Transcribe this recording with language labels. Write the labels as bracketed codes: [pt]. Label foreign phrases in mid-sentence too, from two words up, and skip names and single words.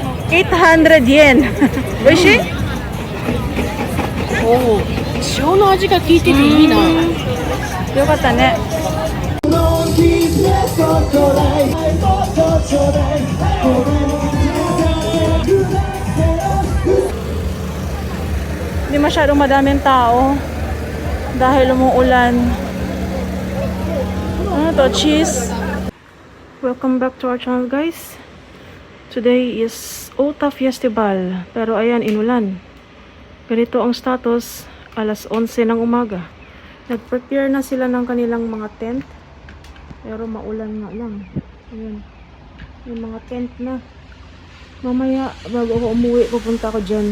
[ja] 800 yen. 美味しい？おお、塩の味が効いてていいな。よかったね。 [tl] Hindi masyadong madaming tao dahil umuulan. Ano to? Cheese. [en] Welcome back to our channel, guys. Today is Ota Festival. [tl] Pero ayan, inulan. Ganito ang status, alas 11 ng umaga. Nag-prepare na sila ng kanilang mga tent. Pero maulan nga lang. Ayan. May mga tent na. Mamaya, bago ako umuwi, pupunta ako dyan.